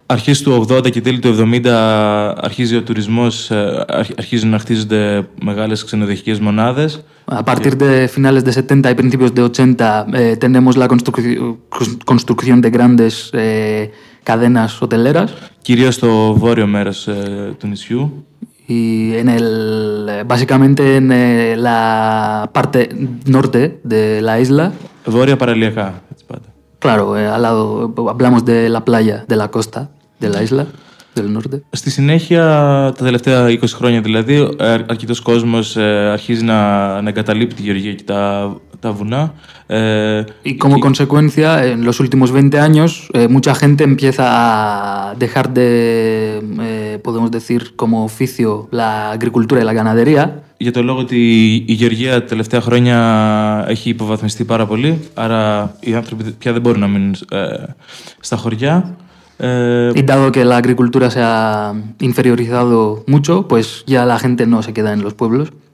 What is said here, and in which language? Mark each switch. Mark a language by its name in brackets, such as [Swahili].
[Greek] Αρχής του 80 και τέλη του 70 αρχίζει ο τουρισμός, αρχίζουν να χτίζονται μεγάλες ξενοδοχικές μονάδες. [Spanish] A partir de finales de 70 y principios de 80 tenemos la construcción de grandes cadenas hoteleras. [Greek] Κυρίως στο βόρειο μέρος του νησιού. [Spanish] Y en el, básicamente en la parte norte de la isla. [Greek] Βόρεια παραλιακά. [Spanish] Claro, al lado, hablamos de la playa, de la costa, de la isla, del norte. [Greek] Στη συνέχεια, τα τελευταία 20 χρόνια δηλαδή, αρκετός κόσμος αρχίζει να εγκαταλείπει τη γεωργία και τα βουνά. [Spanish] Y como consecuencia, en los últimos 20 años, mucha gente empieza a dejar de, podemos decir, como oficio, la agricultura y la ganadería. [Greek] Για το λόγο ότι η γεωργία τα τελευταία χρόνια έχει υποβαθμιστεί πάρα πολύ, άρα οι άνθρωποι πια δεν μπορούν να μείνουν στα χωριά. [Spanish] Y dado que la agricultura se ha inferiorizado mucho, pues ya la gente no se queda en los pueblos.